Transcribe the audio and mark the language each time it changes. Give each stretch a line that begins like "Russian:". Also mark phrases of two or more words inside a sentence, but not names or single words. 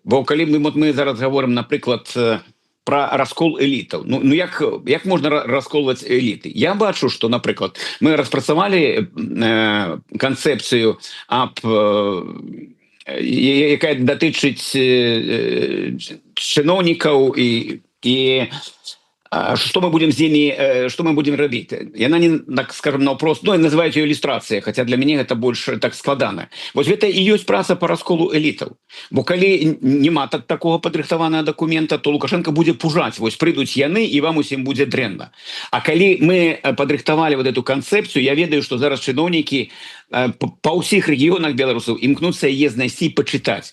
Belarusian: Бо калі мы зараз гаворым, напрыклад, про раскол элітаў. Ну як можна расколваць эліты? Я бачу, што, напрыклад, мы распрацавалі канцэпцыю, якая датычыць чыноўнікаў і
Russian: что мы будем с ними, что мы будем
Belarusian: рабіць? Яна не, так скажем, наўпрост, ну, называюць ее ілюстрацыя, хотя для мяне гэта больш так складана. Вось гэта і ёсць праца по расколу элітаў. Бо калі няма такого падрыхтаванага дакумента, то Лукашенко будзе пужаць. Вось прыйдуць яны, і вам усім будзе дрэнна. А калі мы падрыхтавалі
Russian: вот эту
Belarusian: канцэпцыю, я ведаю, што зараз чыноўнікі па ўсіх рэгіёнах беларусаў імкнуцца яе знайсці і пачытаць.